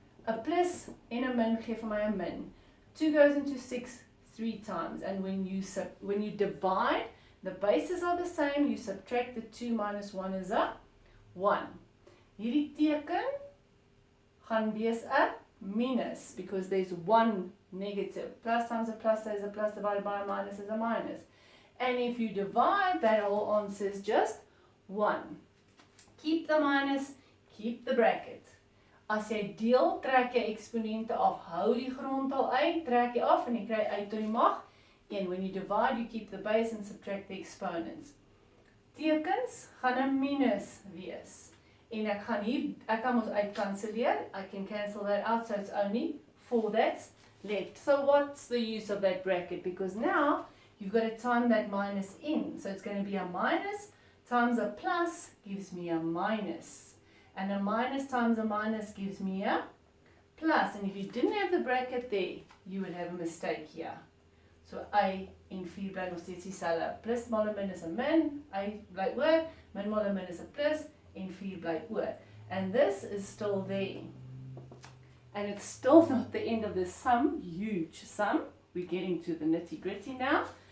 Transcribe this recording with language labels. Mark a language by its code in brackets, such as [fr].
[af] 'n plus en 'n min gee vir my 'n min. [en] 2 goes into 6 3 times, and when you divide, the bases are the same, you subtract the 2 minus 1 is a 1. [af] Hierdie teken gaan wees 'n minus, [en] because there's 1 negative. Plus times a plus is a plus, divided by a minus is a minus. And if you divide, that whole answer is just 1. Keep the minus, keep the bracket. [af] As jy deel, trek jy eksponente af. Hou die grondtal uit, trek jy af en jy kry uit tot die mag 1. [en] When you divide, you keep the base and subtract the exponents. [af] tekens gaan 'n minus wees. En ek kan ons uitkanselleer. [en] I can cancel that out, so it's only 4 that's left. So what's the use of that bracket? Because now you've got to time that minus in. So it's going to be a minus times a plus gives me a minus. And a minus times a minus gives me a plus. And if you didn't have the bracket there, you would have a mistake here. [af] So A en 4 bly nog steeds dieselfde. Plus maal 'n min is 'n min, A bly oor, min maal 'n min is 'n plus, en 4 bly oor. [en] And this is still there. And it's still not the end of the sum, huge sum. We're getting to the nitty-gritty now.